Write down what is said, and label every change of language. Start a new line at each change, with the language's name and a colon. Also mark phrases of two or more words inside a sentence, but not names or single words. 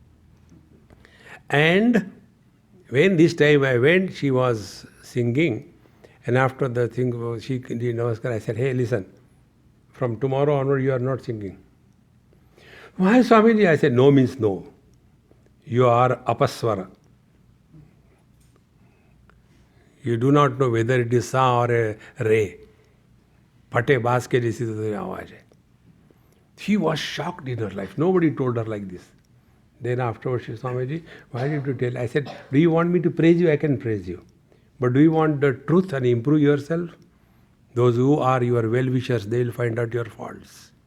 English: And when this time I went, she was singing, and after the thing, she did namaskar, I said, hey, listen, from tomorrow onward you are not singing. Why, Swamiji? I said, no means no. You are apaswara. You do not know whether it is sa or a re.
Hindi: फटे बाँस के जैसी आवाज़ है.
English: She was shocked in her life. Nobody told her like this. Then afterwards she said, Swamiji, why did you tell? I said, do you want me to praise you? I can praise you. But do you want the truth and improve yourself? Those who are your well-wishers, they will find out your faults.